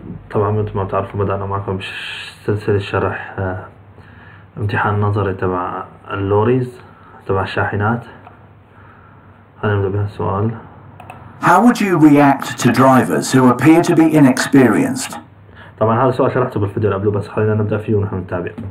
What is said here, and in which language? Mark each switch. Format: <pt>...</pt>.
<ar>طبعا مثل ما بتعرفوا بدأنا معكم بسلسلة شرح امتحان نظري تبع اللوريز تبع الشاحنات. هنبدأ بهالسؤال.</ar> <en>How would you react to drivers who appear to be inexperienced?</en> <ar>طبعا هذا السؤال شرحته بالفيديو اللي قبله، بس خلينا نبدأ فيه ونحن نتابع.</ar>